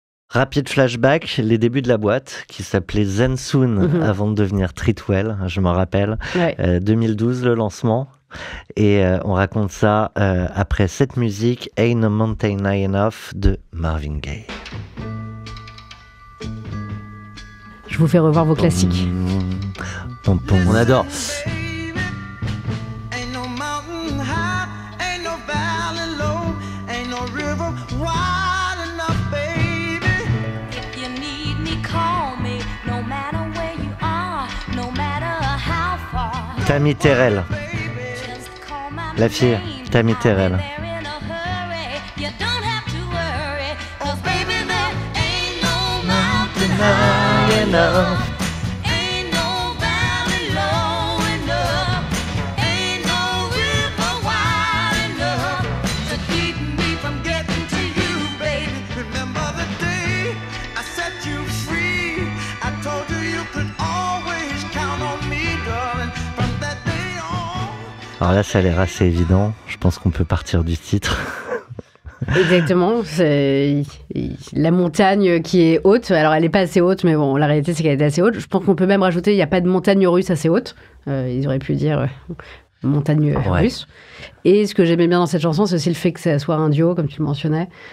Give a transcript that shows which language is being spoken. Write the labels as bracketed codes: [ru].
[fr] Rapide flashback, les débuts de la boîte qui s'appelait Zen Soon avant de devenir Treatwell, je m'en rappelle. Ouais. 2012 le lancement. Et on raconte ça après cette musique Ain't No Mountain High Enough de Marvin Gaye. Je vous fais revoir vos classiques. Pom, pom. On adore. [en] Ain't no mountain high, ain't no valley low, ain't no river wide enough, baby. If you need me, call me. No matter where you are, no matter how far. [fr] Tammy Terrell. [en] Just call my [fr] La fille, [en] name. [fr] Tammy Terrell. [en] I'll be there in a hurry. You don't have to worry. 'Cause baby, there ain't no mountain high enough. Ain't no valley low enough. Ain't no river wide enough to keep me from getting to you, baby. Remember the day I set you free. I told you you could always count on me, darling. From that day on. [fr] Alors là, ça a l'air assez évident. Je pense qu'on peut partir du titre. Exactement. C'est la montagne qui est haute. Alors, elle n'est pas assez haute, mais bon, la réalité, c'est qu'elle est assez haute. Je pense qu'on peut même rajouter, il n'y a pas de montagne russe assez haute. Ils auraient pu dire montagne russe. Et ce que j'aimais bien dans cette chanson, c'est aussi le fait que ça soit un duo, comme tu le mentionnais.